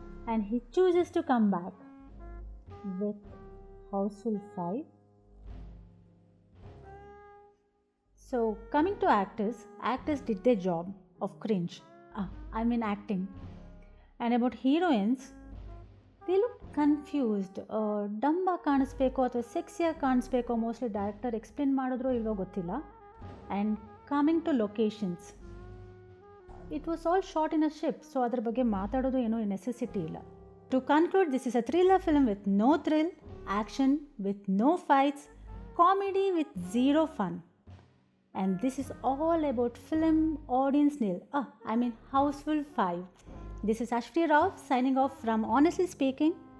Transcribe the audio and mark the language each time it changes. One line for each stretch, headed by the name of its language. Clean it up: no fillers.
English: And he chooses to come back with Houseful 5. So, coming to actors did their job of cringe. Acting. And about heroines, they look confused.
Kannada: ಡಂಬಾಗಿ ಕಾಣಿಸ್ಬೇಕು ಅಥವಾ ಸೆಕ್ಸಿಯಾಗಿ ಕಾಣಿಸ್ಬೇಕು
English: mostly director explain
Kannada: ಮಾಡಿದ್ರೋ ಇಲ್ವೋ ಗೊತ್ತಿಲ್ಲ.
English: and coming to locations, it was all short in a ship, so
Kannada: ಅದ್ರ ಬಗ್ಗೆ ಮಾತಾಡೋದು ಏನೋ necessity ಇಲ್ಲ.
English: To conclude, this is a thriller film with no thrill, action with no fights, comedy with zero fun. And this is all about film audience nil. Houseful 5. This is Ashvi Rao signing off from Honestly Speaking.